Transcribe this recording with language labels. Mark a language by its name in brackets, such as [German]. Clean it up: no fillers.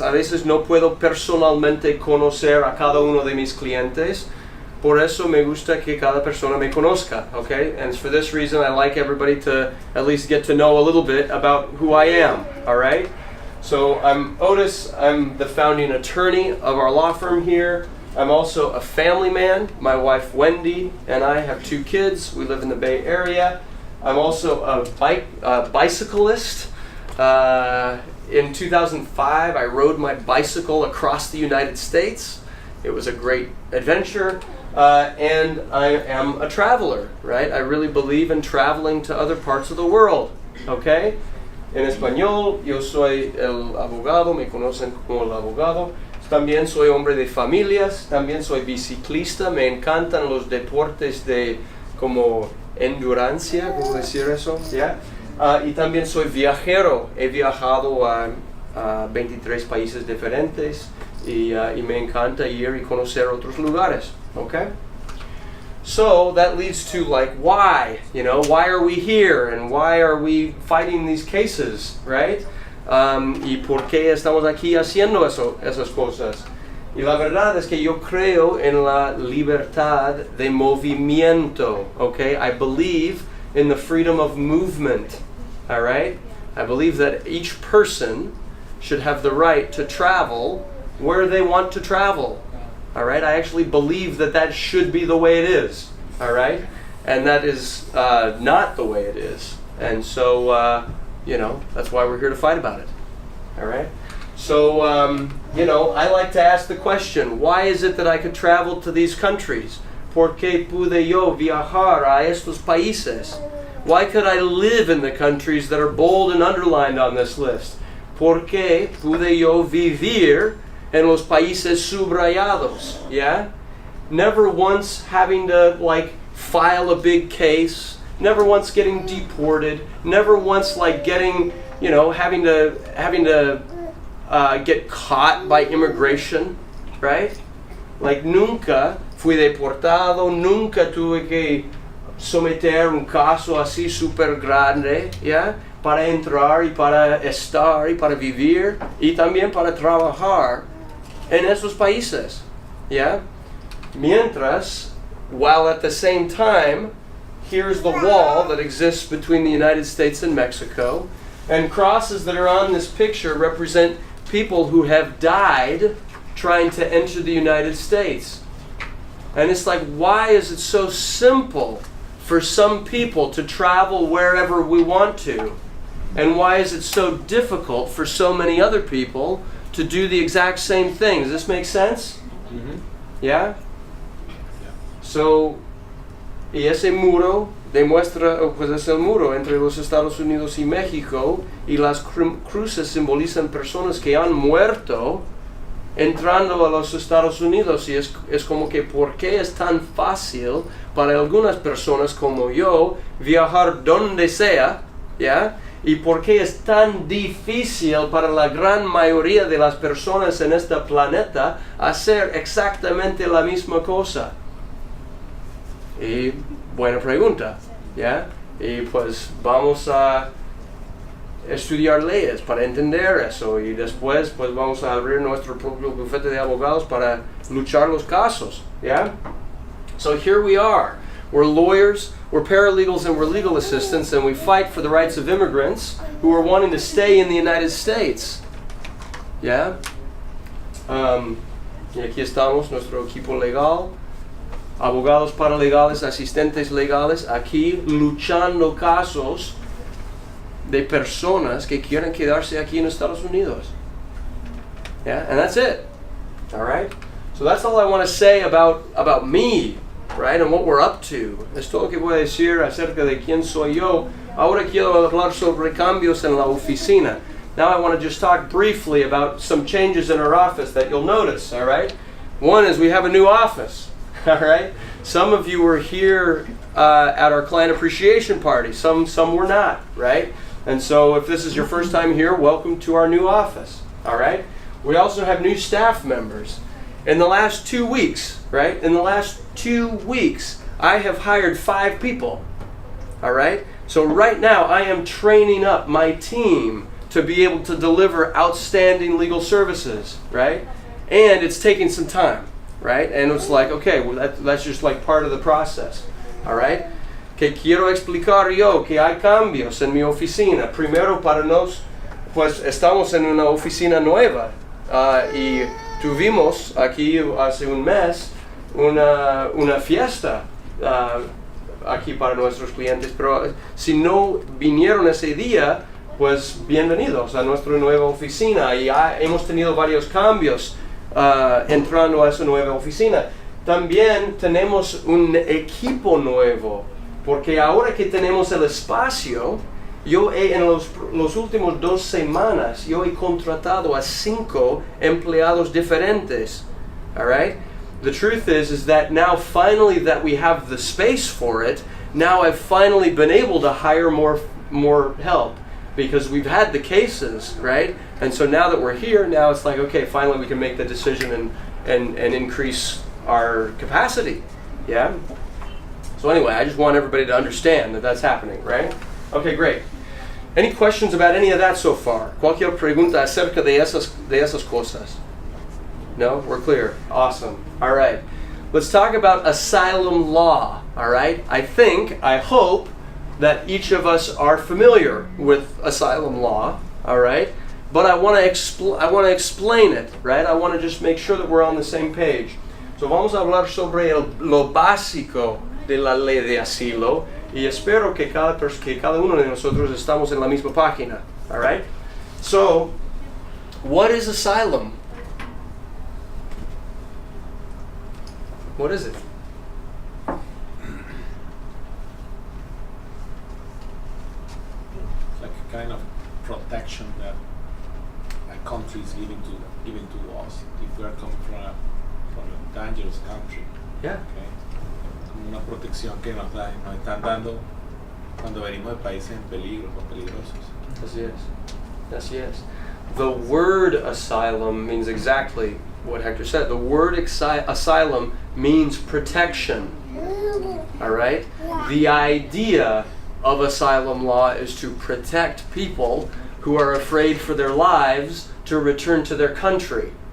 [Spanish] A veces no puedo personalmente conocer a cada uno de mis clientes. Por eso me gusta que cada persona me conozca, okay? [English] And for this reason, I like everybody to at least get to know a little bit about who I am, all right? So, I'm Otis. I'm the founding attorney of our law firm here. I'm also a family man. My wife Wendy and I have 2 kids. We live in the Bay Area. I'm also a bicyclist. In 2005, I rode my bicycle across the United States. It was a great adventure. And I am a traveler, right? I really believe in traveling to other parts of the world, okay? [Spanish] En español, yo soy el abogado, me conocen como el abogado. También soy hombre de familias, también soy biciclista, me encantan los deportes de como endurancia, ¿cómo decir eso? ¿Yeah? Y también soy viajero, he viajado a 23 países diferentes y me encanta ir y conocer otros lugares, okay? [English] So that leads to why? Why are we here and why are we fighting these cases, right? [Spanish] Y por qué estamos aquí haciendo esas cosas. Y la verdad es que yo creo en la libertad de movimiento, okay? [English] I believe in the freedom of movement, all right? I believe that each person should have the right to travel where they want to travel, all right? I actually believe that that should be the way it is, all right? And that is not the way it is. And so, that's why we're here to fight about it, all right? So, I like to ask the question, why is it that I could travel to these countries? [Spanish] ¿Por qué pude yo viajar a estos países? [English] Why could I live in the countries that are bold and underlined on this list? [Spanish] ¿Por qué pude yo vivir en los países subrayados? [English] Yeah? Never once having to, file a big case, never once getting deported, never once, getting, having to get caught by immigration, right? [Spanish] Nunca fui deportado, nunca tuve que someter un caso así super grande, ¿ya? Para entrar y para estar y para vivir y también para trabajar en esos países, ¿ya? Mientras, [English] while at the same time, here's the wall that exists between the United States and Mexico, and crosses that are on this picture represent people who have died trying to enter the United States. And it's why is it so simple for some people to travel wherever we want to? And why is it so difficult for so many other people to do the exact same thing? Does this make sense? Mm-hmm. Yeah? [Spanish] So, y ese muro demuestra, pues es el muro entre los Estados Unidos y México, y las cruces simbolizan personas que han muerto entrando a los Estados Unidos, y es como que ¿por qué es tan fácil para algunas personas como yo viajar donde sea? ¿Ya? ¿Y por qué es tan difícil para la gran mayoría de las personas en este planeta hacer exactamente la misma cosa? Y buena pregunta, ¿ya? Y pues vamos a estudiar leyes para entender eso, y después pues vamos a abrir nuestro propio bufete de abogados para luchar los casos, ¿ya? [English] So here we are. We're lawyers, we're paralegals, and we're legal assistants, and we fight for the rights of immigrants who are wanting to stay in the United States. [Spanish] ¿Ya? Y aquí estamos, nuestro equipo legal. Abogados paralegales, asistentes legales, aquí luchando casos de personas que quieren quedarse aquí en Estados Unidos. [English] Yeah, and that's it. All right? So that's all I want to say about me, right, and what we're up to. [Spanish] Es todo lo que voy a decir acerca de quién soy yo. Ahora quiero hablar sobre cambios en la oficina. [English] Now I want to just talk briefly about some changes in our office that you'll notice, all right? One is we have a new office. All right. Some of you were here at our client appreciation party. Some were not, right? And so if this is your first time here, welcome to our new office. All right. We also have new staff members. In the last 2 weeks, right? In the last 2 weeks, I have hired 5 people. All right. So right now, I am training up my team to be able to deliver outstanding legal services, right? And it's taking some time. Right? And it's okay, well, that's just part of the process. All right? [Spanish] Que quiero explicar yo que hay cambios en mi oficina. Primero para nos, pues estamos en una oficina nueva y tuvimos aquí hace un mes una fiesta aquí para nuestros clientes, pero si no vinieron ese día, pues bienvenidos a nuestra nueva oficina, y hemos tenido varios cambios entrando a esa nueva oficina. También tenemos un equipo nuevo, porque ahora que tenemos el espacio, en los últimos 2 semanas, yo he contratado a 5 empleados diferentes. [English] All right? The truth is that now finally that we have the space for it, now I've finally been able to hire more help, because we've had the cases, right? And so now that we're here, now it's okay, finally we can make the decision and increase our capacity. Yeah? So anyway, I just want everybody to understand that that's happening, right? Okay, great. Any questions about any of that so far? [Spanish] Cualquier pregunta acerca de esas cosas? [English] No? We're clear. Awesome. All right. Let's talk about asylum law. All right? I hope that each of us are familiar with asylum law. All right? But I want to explain it, right? I want to just make sure that we're on the same page. [Spanish] So vamos a hablar sobre lo básico de la ley de asilo y espero que cada uno de nosotros estamos en la misma página. [English] All right? So, what is asylum? What is it? Like a kind of protection that a country is giving to us if we are coming from a dangerous country. Yeah. Okay. [Spanish] Como una protección que nos están dando cuando venimos de países en peligro o peligrosos. Así es. Así es. [English] The word asylum means exactly what Hector said. The word asylum means protection. All right? The idea of asylum law is to protect people who are afraid for their lives to return to their country.